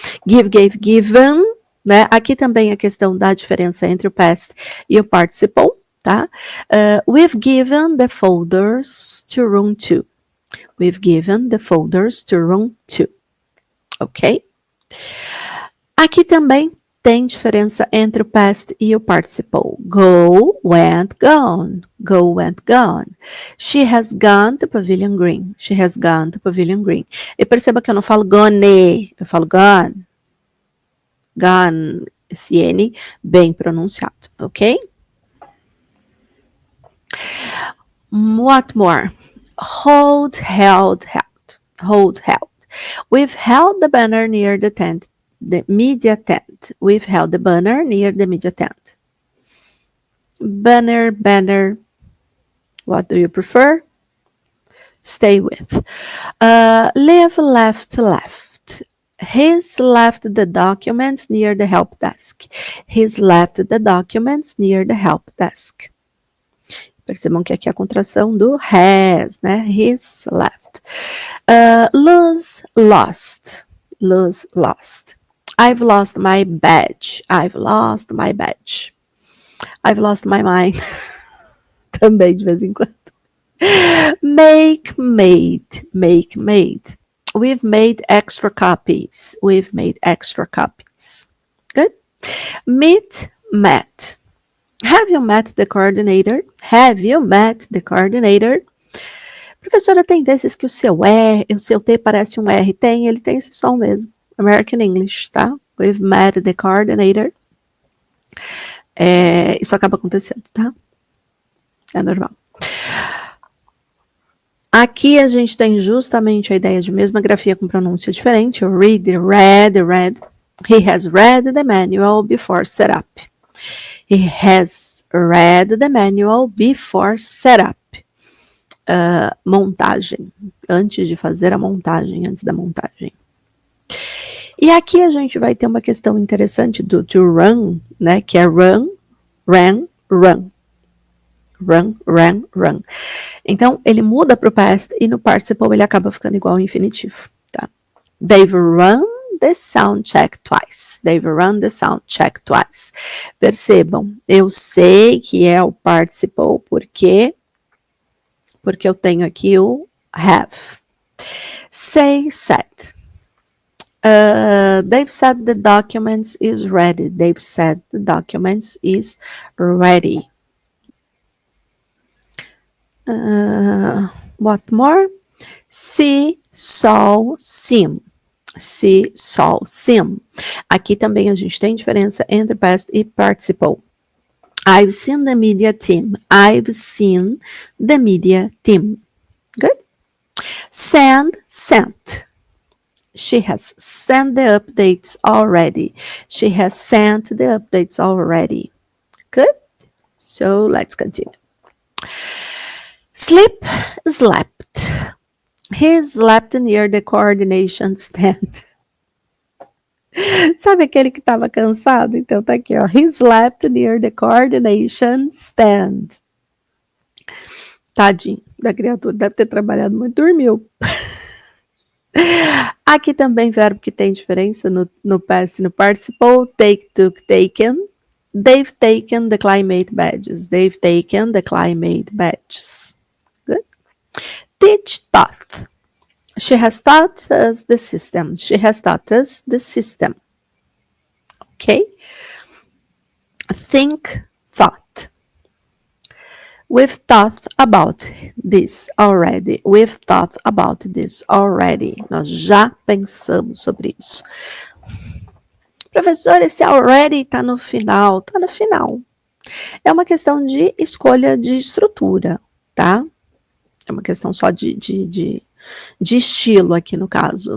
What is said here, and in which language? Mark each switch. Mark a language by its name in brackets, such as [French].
[Portuguese] Give, gave, given, né? Aqui também a questão da diferença entre o past e o participle, tá? [English] We've given the folders to room 2. We've given the folders to room 2. Ok? [Portuguese] Aqui também tem diferença entre o past e o participle. [English] Go, went, gone. Go, went, gone. She has gone to Pavilion Green. She has gone to Pavilion Green. [Portuguese] E perceba que eu não falo gone, eu falo gone. Gone, esse N bem pronunciado, ok? [English] What more? Hold, held, held. Hold, held. We've held the banner near the tent. The media tent. We've held the banner near the media tent. Banner, banner. What do you prefer? Stay with. Live, left, left. He's left the documents near the help desk. He's left the documents near the help desk. [Portuguese] Percebam que aqui é a contração do has, né? [English] He's left. Lose, lost. Lose, lost. I've lost my badge. I've lost my badge. I've lost my mind. [Portuguese] Também de vez em quando. [English] Make, made. Make, made. We've made extra copies. We've made extra copies. Good. Meet, met. Have you met the coordinator? Have you met the coordinator? [Portuguese] Professora, tem vezes que o seu T parece um R. Ele tem esse som mesmo. American English, tá? [English] We've met the coordinator. [Portuguese] Isso acaba acontecendo, tá? É normal. Aqui a gente tem justamente a ideia de mesma grafia com pronúncia diferente. O read, read. [English] He has read the manual before setup. He has read the manual before setup. [Portuguese] Montagem. Antes de fazer a montagem, antes da montagem. E aqui a gente vai ter uma questão interessante do to run, né? Que é run, ran, run. Run, ran, run. Então, ele muda para o past e no participle ele acaba ficando igual ao infinitivo, tá? [English] They've run the sound check twice. They've run the sound check twice. [Portuguese] Percebam, eu sei que é o participle porque eu tenho aqui o have. [English] Say, said. They've said the documents is ready. They've said the documents is ready. What more? See, saw, sim. See, saw, sim. [Portuguese] Aqui também a gente tem diferença entre past e participle. [English] I've seen the media team. I've seen the media team. Good. Send, sent. She has sent the updates already. She has sent the updates already. Good. So let's continue. Sleep, slept. He slept near the coordination stand. [Portuguese] Sabe aquele que estava cansado? Então tá aqui, ó. [English] He slept near the coordination stand. [Portuguese] Tadinho da criatura, deve ter trabalhado muito, dormiu. Aqui também verbo que tem diferença no past e no participle. [English] Take, took, taken. They've taken the climate badges. They've taken the climate badges. Good. Teach, taught. She has taught us the system. She has taught us the system. Okay. Think, thought. We've thought about this already. We've thought about this already. [Portuguese] Nós já pensamos sobre isso. Professor, esse already está no final. Está no final. É uma questão de escolha de estrutura, tá? É uma questão só de estilo aqui no caso.